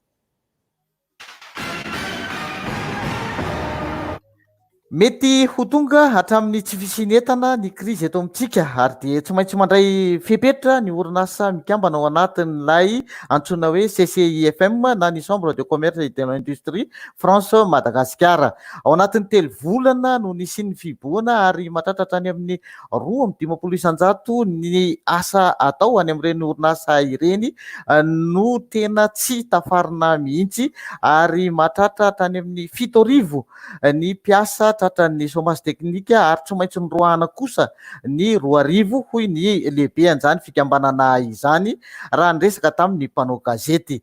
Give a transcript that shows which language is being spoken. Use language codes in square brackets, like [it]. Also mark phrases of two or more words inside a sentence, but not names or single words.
[mg] Mety ho tonga hatramin'ny tsy fisinetana ny krizy eto amintsika, ary dia tsy maintsy mandray fepetra ny orinasa mikambana ao anatin'ilay antsoina hoe CCIFM na ny [fr] chambre de commerce et de l'industrie France Madagasikara. [mg] Ao anatin'ny 3 volana no nisy fiboana, ary mahatratra any amin'ny 2.50 isanjato ny asa atao any amin'ireny orinasa ireny no tena tsy tafarina mihitsy, ary mahatratra tany amin'ny 7,000 ny mpiasa tratran'ny chômage teknika, ary tsy maintsy nyroahana kosa ny 2,000 hoy ny lehibe an'izany fikambanana izany raha nyresaka tamin'ny mpanao gazety.